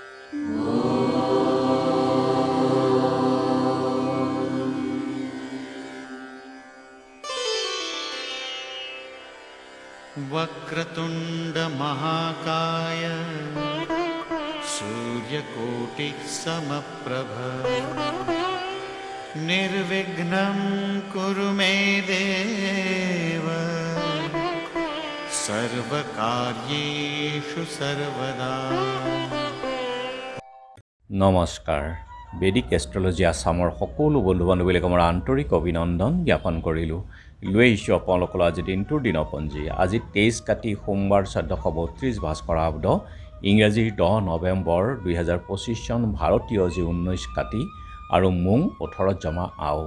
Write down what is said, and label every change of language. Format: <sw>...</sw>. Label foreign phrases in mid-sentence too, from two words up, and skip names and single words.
<sa>वक्रतुंड महाकाय सूर्यकोटिः समप्रभ निर्विघ्नं कुरु मे देव सर्वकार्येषु सर्वदा।</sa> <as>নমস্কাৰ। বেদিক এষ্ট্ৰলজি আছামৰ সকলো বন্ধু বান্ধৱীক আমাৰ আন্তৰিক অভিনন্দন জ্ঞাপন কৰিলোঁ। লৈ আহিছোঁ আপোনালোকৰ আজি দিনটোৰ দিনপঞ্জী। আজি 23 কাতি সোমবাৰ 1432 ভাস্কৰাব্দ ইংৰাজীৰ 10 নৱেম্বৰ 2025 চন, ভাৰতীয় যি 19 কাতি আৰু মোং 18 জমা আও।</as>